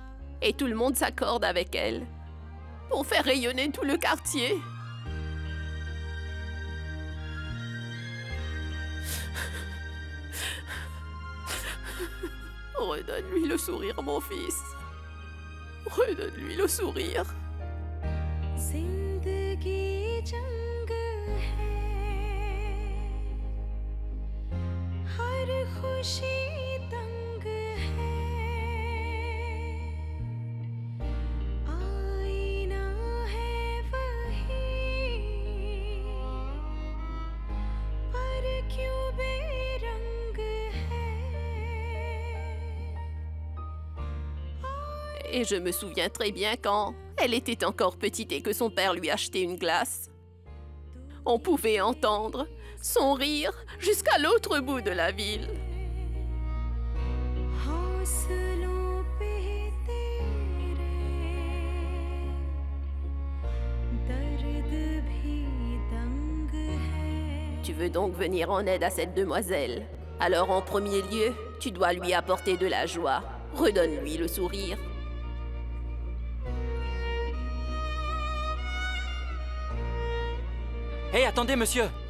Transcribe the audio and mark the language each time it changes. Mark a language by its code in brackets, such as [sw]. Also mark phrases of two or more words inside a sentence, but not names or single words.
[fr] Et tout le monde s'accorde avec elle. Pour faire rayonner tout le quartier. Redonne-lui le sourire, mon fils. Redonne-lui le sourire. [hi] जिंदगी जंग है हर खुशी तंग है आईना है वही पर क्यों बेरंग है [fr] Et je me souviens très bien quand elle était encore petite et que son père lui achetait une glace. On pouvait entendre son rire jusqu'à l'autre bout de la ville. [hi] हौसलों पे तेरे दर्द भी दंग है [fr] Tu veux donc venir en aide à cette demoiselle. Alors en premier lieu, tu dois lui apporter de la joie. Redonne-lui le sourire. Hé, attendez, monsieur!